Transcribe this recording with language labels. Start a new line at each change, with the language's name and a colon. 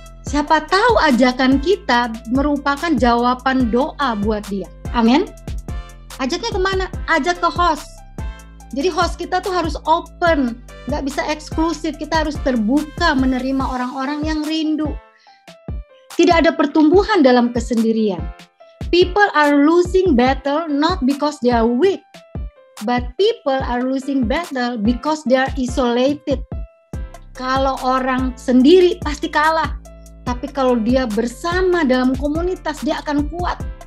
Indonesian: Siapa tahu ajakan kita merupakan jawaban doa buat dia. Amin. Ajaknya kemana? Ajak ke host. Jadi host kita tuh harus open, nggak bisa eksklusif. Kita harus terbuka menerima orang-orang yang rindu. Tidak ada pertumbuhan dalam kesendirian.
English: People are losing battle not because they are weak, but people are losing battle because they are isolated.
Indonesian: Kalau orang sendiri pasti kalah, tapi kalau dia bersama dalam komunitas dia akan kuat.